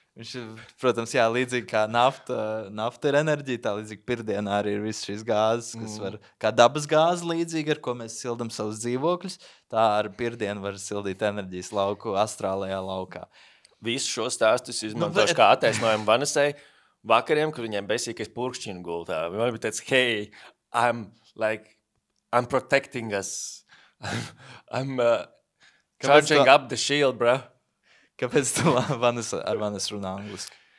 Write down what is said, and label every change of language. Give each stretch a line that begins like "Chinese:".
Latvian: Viņš ir, protams, līdzīgi kā nafta ir enerģija, tā līdzīgi pirdienā arī ir visas šīs gāzes, kas var, kā dabas gāze līdzīgi, ar ko mēs sildam savus dzīvokļus, tā ar pirdienu var sildīt enerģijas lauku astrālajā laukā. Visu šo stāstus izmantošu kā attaisnojumu Vanesai vakariem, kur viņiem besīkais purkšķinu gultā. Man bija tāds,
English: hey, I'm protecting us. I'm charging up the shield, bro.
Latvian: Kāpēc tu ar Vanes runā angliski?